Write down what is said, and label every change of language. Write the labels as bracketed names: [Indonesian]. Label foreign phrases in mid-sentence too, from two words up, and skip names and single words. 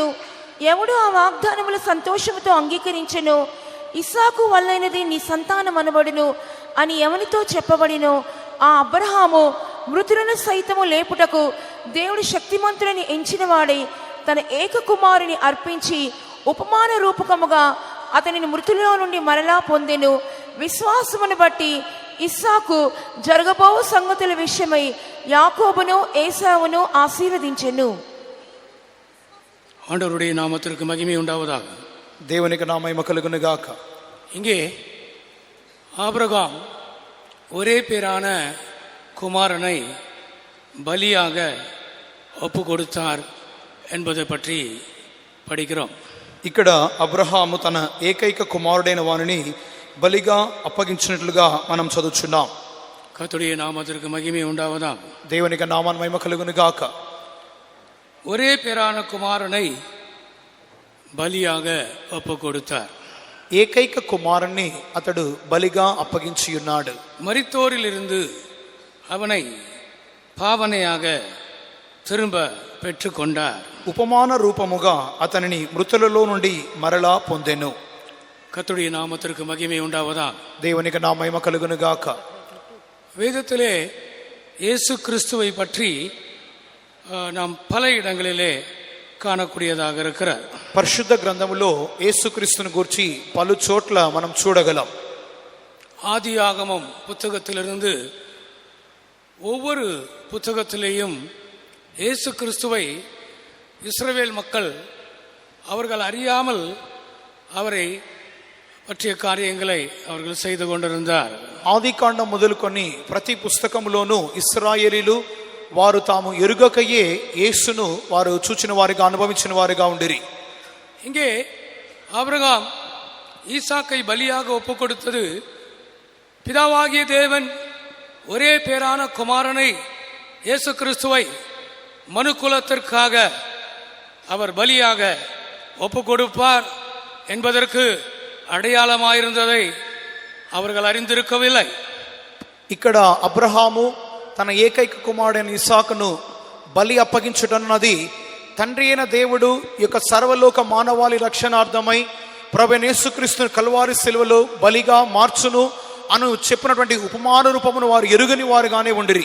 [Telugu] ఎవడు ఆ వాగ్దానముల సంతోషముతో అంగీకరించెను, ఇస్సాకు వల్లైనది నీ సంతానం అనబడును అని ఎవనితో చెప్పబడినో ఆ అబ్రహాము మృతులను సైతము లేపుటకు దేవుడు శక్తిమంతులని ఎంచినవాడై తన ఏక కుమారుని అర్పించి ఉపమాన రూపకముగా అతనిని మృతుల్లో నుండి మరలా పొందెను. విశ్వాసమును బట్టి ఇస్సాకు జరగబో సంగతుల విషయమై యాకోబును ఏసావును ఆశీర్వదించెను. [Tamil] ஆண்டவருடைய நாமத்திற்கு மகிமை உண்டாவதாக. [Telugu] దేవునికి నా మహిమ కలుగును గాక. [Tamil] இங்கே ஆபிரகாம் ஒரே பேரான குமாரனை பலியாக ஒப்பு கொடுத்தார் என்பதை பற்றி படிக்கிறோம். [Telugu] ఇక్కడ అబ్రహాము తన ఏకైక కుమారుడైన వానిని బలిగా అప్పగించినట్లుగా మనం చదువుచున్నాం. [Tamil] கர்த்தருடைய நாமத்திற்கு மகிமை உண்டாவதாக. [Telugu] దేవునికి నామాన్ని మహిమ కలుగును గాక. [Tamil] ஒரே பேரான குமாரனை பலியாக ஒப்பு கொடுத்தார். [Telugu] ఏకైక కుమారుణ్ణి అతడు బలిగా అప్పగించి ఉన్నాడు. [Tamil] மரித்தோரிலிருந்து அவனை பாவனையாக திரும்ப பெற்றுக்கொண்டார். [Telugu] ఉపమాన రూపముగా అతనిని మృతులలో నుండి మరలా పొందెను. [Tamil] கர்த்தருடைய நாமத்திற்கு மகிமை உண்டாவதாக. [Telugu] దేవునికి నా మహిమ కలుగును గాక. [Tamil] வேதத்திலே இயேசு கிறிஸ்துவை பற்றி நாம் பல இடங்களிலே காணக்கூடியதாக இருக்கிறார். [Telugu] పరిశుద్ధ గ్రంథములో యేసుక్రీస్తును గురించి పలు చోట్ల మనం చూడగలం. [Tamil] ஆதியாகமம் புத்தகத்திலிருந்து ஒவ்வொரு புத்தகத்திலேயும் இயேசு கிறிஸ்துவை இஸ்ரவேல் மக்கள் அவர்கள் அறியாமல் அவரை பற்றிய காரியங்களை அவர்கள் செய்து கொண்டிருந்தார். [Telugu] ఆదికాండం మొదలుకొని ప్రతి పుస్తకంలోనూ ఇశ్రాయేలీలు వారు తాము ఎరుగకయే యేసును వారు చూచిన వారిగా అనుభవించిన వారిగా ఉండిరి. [Tamil] இங்கே ஆபிரகாம் ஈசாக்கை பலியாக ஒப்பு கொடுத்தது பிதாவாகிய தேவன் ஒரே பேரான குமாரனை இயேசு கிறிஸ்துவை மனுக்குலத்திற்காக அவர் பலியாக ஒப்பு கொடுப்பார் என்பதற்கு அடையாளமாயிருந்ததை அவர்கள் அறிந்திருக்கவில்லை. [Telugu] ఇక్కడ అబ్రహాము తన ఏకైక కుమారుడైన ఇస్సాకును బలి అప్పగించుటన్నది తండ్రి అయిన దేవుడు యొక్క సర్వలోక మానవాళి రక్షణార్థమై ప్రభువైన యేసుక్రీస్తును కల్వారి శిలువలో బలిగా మార్చును అను చెప్పినటువంటి ఉపమాన రూపమును వారు ఎరుగని వారుగానే ఉండిరి.